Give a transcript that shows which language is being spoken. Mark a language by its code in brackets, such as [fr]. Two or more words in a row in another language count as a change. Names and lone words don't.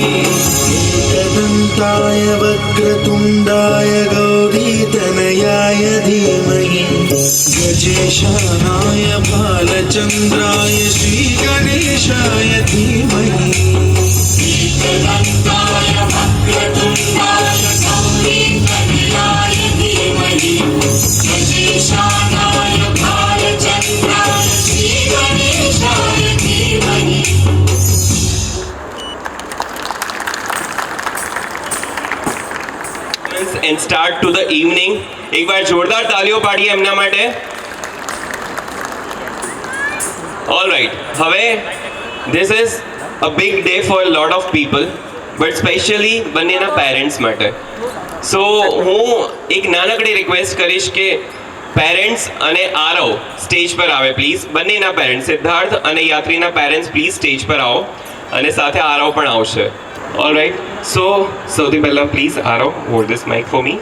[sa] एकदन्ताय वक्रतुण्डाय गौरीतनयाय धीमहि गजेशानाय भालचन्द्राय श्रीगणेशाय धीमहि एकदन्ताय वक्रतुण्डाय गौरीतनयाय धीमहि गजेशानाय भालचन्द्राय श्रीगणेशाय धीमहि [en] and start to the evening. [gu] એક વાર જોરદાર તાલીઓ પાડીએ એમના માટે. [en] All right. હવે this is a big day for a lot of people, but especially [gu] બંનેના પેરેન્ટ્સ માટે. સો હું એક નાનકડી રિક્વેસ્ટ કરીશ કે પેરેન્ટ્સ અને આરવ સ્ટેજ પર આવે પ્લીઝ. બંનેના પેરેન્ટ્સ સિદ્ધાર્થ અને યાત્રીના પેરેન્ટ્સ પ્લીઝ સ્ટેજ પર આવો અને સાથે આરવ પણ આવશે. [en] all right. સો [gu] સૌથી પહેલાં [en] પ્લીઝ આરવ hold this mic for me.